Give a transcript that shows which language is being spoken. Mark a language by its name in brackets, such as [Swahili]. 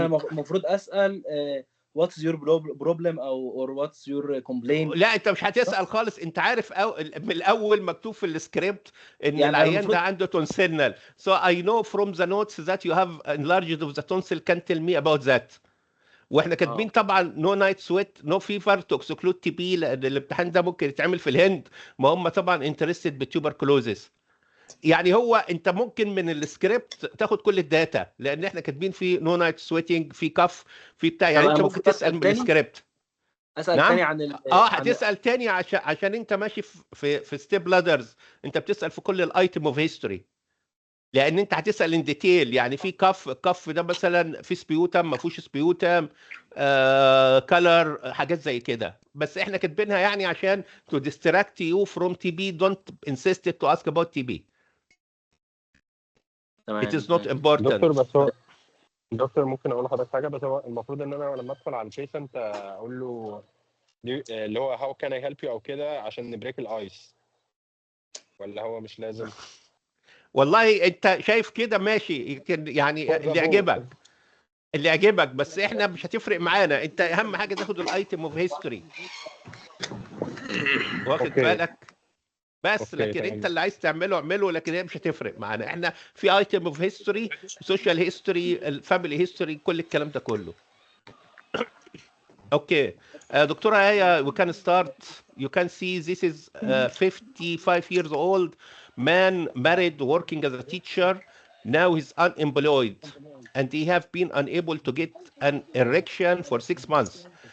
[Arabic] المفروض اسال [English] what's your problem [Arabic] او [English] or what's your complaint. [Arabic] لا انت مش هتسال خالص، انت عارف من الاول مكتوب في السكريبت ان يعني العيان ده عنده تونسيلنال. [English] So I know from the notes that you have enlarged of the tonsil, can tell me about that. [Arabic] واحنا كاتبين طبعا نو نايت سويت نو فيفر تو اكسكلود تي بي، لان الامتحان ده ممكن يتعمل في الهند، ما هم طبعا انترستد بالتوبركلوزيس. يعني هو انت ممكن من السكريبت تاخد كل الداتا، لان احنا كاتبين في نو نايت سويتنج، في كف، في بتاع، يعني انت ممكن تسال من السكريبت. اسال نعم؟ تاني عن هتسال تاني عشان انت ماشي في ستيب لادرز، انت بتسال في كل الايتم اوف هيستوري، لان انت هتسال ان ديتيل، يعني في الكف ده مثلا في سبيوتم ما فيهوش سبيوتم، كلر، حاجات زي كده، بس احنا كاتبينها يعني عشان [English] to distract you from TB. don't insist to ask about TB. [Arabic] تمام. [English] It is not important. [Arabic] دكتور بس هو دكتور ممكن اقول لحضرتك حاجه، بس هو المفروض ان انا لما ادخل على البيشنت اقول له اللي هو هاو كان اي هيلب يو او كده عشان نبريك الايس، ولا هو مش لازم؟ والله انت شايف كده ماشي، يعني اللي يعجبك بس احنا مش هتفرق معانا، انت اهم حاجه تاخد الايتم اوف هيستوري، واخد بالك بس. لكن انت اللي عايز تعمله اعمله، لكن هي مش هتفرق معانا، احنا في ايتم اوف هيستوري، سوشيال هيستوري، الفاميلي هيستوري، كل الكلام ده كله. [English] Okay دكتوره آية we can start. You can see this is 55 years old man, married, working as a teacher. Now he's unemployed and he have been unable to get an erection for 6 months.